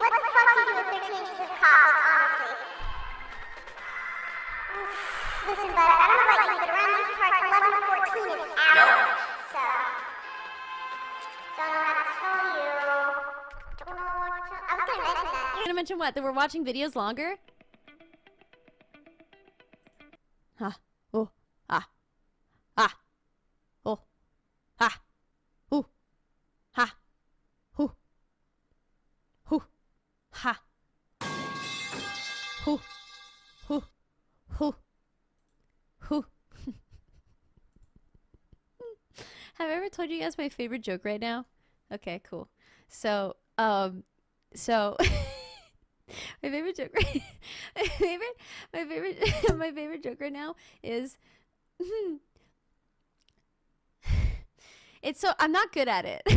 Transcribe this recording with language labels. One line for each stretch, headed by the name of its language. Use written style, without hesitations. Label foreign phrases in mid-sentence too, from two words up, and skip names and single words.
English: fuck do you do with 13 inches of cock, honestly? Listen, bud, I don't know about you, but around these parts, 11 to 14 is average. So, don't know how to tell you. Don't know what to... I was gonna mention that. You're gonna mention what? That we're watching videos longer? Ha. Oh. Ah. Ah. Oh. Ha. Ooh. Ha. Hoo. Hoo. Ha. Hoo. Hoo. Hoo. Hoo. Have I ever told you guys my favorite joke right now? Okay, cool. So, my favorite joke right my favorite joke right now is it's so I'm not good at it.